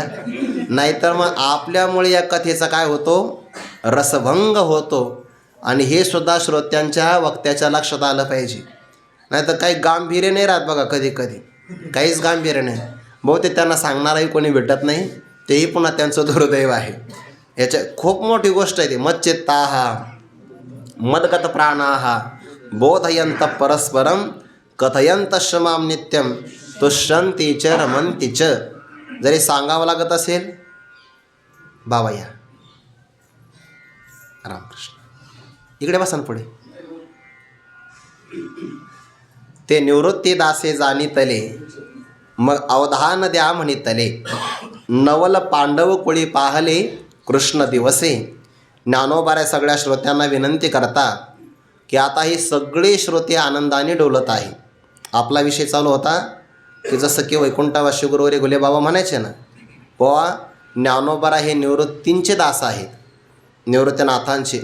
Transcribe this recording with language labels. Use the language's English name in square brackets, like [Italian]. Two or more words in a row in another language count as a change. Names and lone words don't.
[Marathi] नाहीतर मग आपल्यामुळे या कथेचा काय होतो, रसभंग होतो. आणि हे सुद्धा श्रोत्यांच्या वक्त्याच्या लक्षात आलं पाहिजे. नाहीतर काही गांभीर्य नाही राहत बघा, कधी कधी काहीच गांभीर्य नाही. बहुतेक त्यांना सांगणाराही कोणी भेटत नाही, तेही पुन्हा त्यांचं दुर्दैव आहे. याच्या खूप मोठी गोष्ट आहे ती. [Sanskrit] मच्चित्ताः मद्गत प्राणाः बोधयंत परस्परम कथयंत मां नित्यम तुष्यन्ति च रमन्ति च. [Marathi] जरी सांगावं लागत असेल, बाबा या, रामकृष्ण इकडे बसा पुढे. ते निवृत्ती दासे जाणितले, मग अवधान द्या म्हणितले. नवल पांडव कुळी पाहले कृष्ण दिवसे. ज्ञानोबाऱ्या सगळ्या श्रोत्यांना विनंती करतात की आता ही सगळे श्रोते आनंदाने डोलत आहे. आपला विषय चालू होता की जसं की वैकुंठवासी गुरुवरे घुले बाबा म्हणायचे ना, बुवा ज्ञानोबारा हे निवृत्तींचे दास आहेत, निवृत्तीनाथांचे.